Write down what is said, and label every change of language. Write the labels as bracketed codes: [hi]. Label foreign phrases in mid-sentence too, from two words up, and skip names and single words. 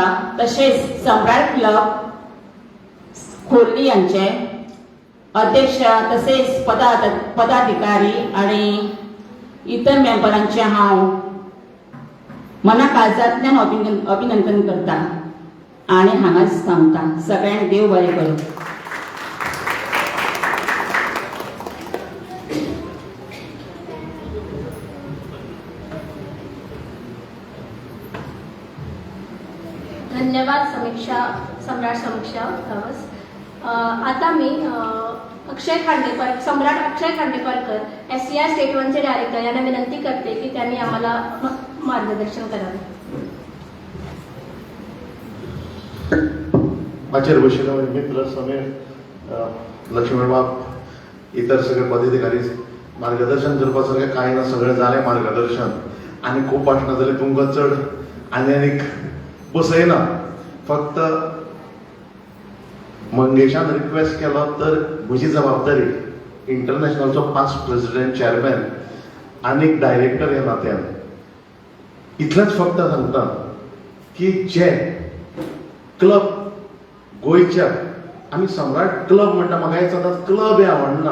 [kok] तशेंच सम्राट क्लब खोर्ली यांचे अध्यक्ष तसेच पदाधिकारी आणि इतर मेंबरांचे हांव मना काळजांतल्यान अभिनंदन करता आणि हांगाच थांबता. सगळ्यांक देव बरें करूं. धन्यवाद सम्राट समीक्षा गावस. [mr] आता मी सम्राट अक्षय खांडेपारकर SCI स्टेट 1चे डायरेक्टर यांना विनंती करते की त्यांनी आम्हाला मार्गदर्शन करावे. [kok] माचेर बशिल्ले मित्र समीर, लक्ष्मण बाब, इतर सगळे पदाधिकारी मार्गदर्शन करपासारखें कांय ना, सगळें जालें मार्गदर्शन आनी खूब भाशणां जालीं. तुमकां चड आनीक बसयना, फक्त मंगेशान रिक्वेस्ट केलो तर म्हजी जबाबदारी इंटरनॅशनलचो पास्ट प्रेसिडेंट, चेअरमॅन आनीक डायरेक्टर ह्या नात्यान इतलेंच फक्त सांगता की जे क्लब गोंयच्या आमी सम्राट क्लब म्हणटा, म्हाका एक सदांच क्लब हें आवडना.